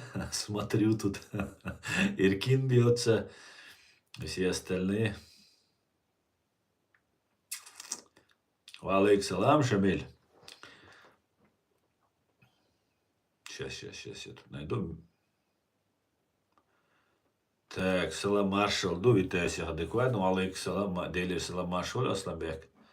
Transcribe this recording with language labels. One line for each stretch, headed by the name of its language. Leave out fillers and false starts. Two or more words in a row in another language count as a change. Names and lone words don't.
Russian: Смотрю, тут Иркин бьется. Все остальные.
Arabic: وعليك السلام,
Russian: Шамиль. Сейчас я тут найду. Так, Салам Маршал,
Ukrainian: вітаюся адекватно,
Arabic: عليك السلام,
Russian: Делі Салам Маршал, Аслабек.